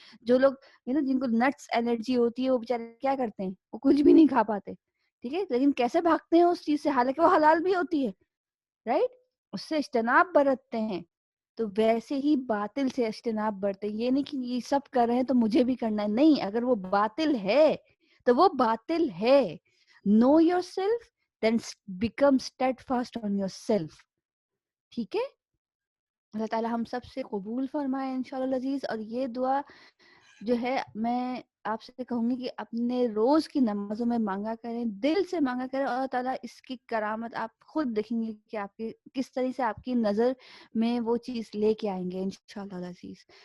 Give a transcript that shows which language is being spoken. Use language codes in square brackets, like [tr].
[ur] جو لوگ جن کو نٹس الرجی ہوتی ہے وہ بیچارے کیا کرتے ہیں, وہ کچھ بھی نہیں کھا پاتے, ٹھیک ہے, لیکن کیسے بھاگتے ہیں اس چیز سے, حالانکہ وہ حلال بھی ہوتی ہے, رائٹ, اس سے اجتناب برتتے ہیں. تو ویسے ہی باطل سے اجتناب برتے, یہ نہیں کہ یہ سب کر رہے ہیں تو مجھے بھی کرنا ہے, نہیں. اگر وہ باطل ہے تو وہ باطل ہے. [en] Know yourself, then become steadfast on yourself. [ur] ٹھیک ہے, اللہ تعالی ہم سب سے قبول فرمائے انشاءاللہ العزیز. اور یہ دعا جو ہے میں آپ سے کہوں گی کہ اپنے روز کی نمازوں میں مانگا کریں, دل سے مانگا کریں, اور اللہ تعالیٰ اس کی کرامت آپ خود دیکھیں گے کہ آپ کی کس طرح سے آپ کی نظر میں وہ چیز لے کے آئیں گے انشاءاللہ العزیز.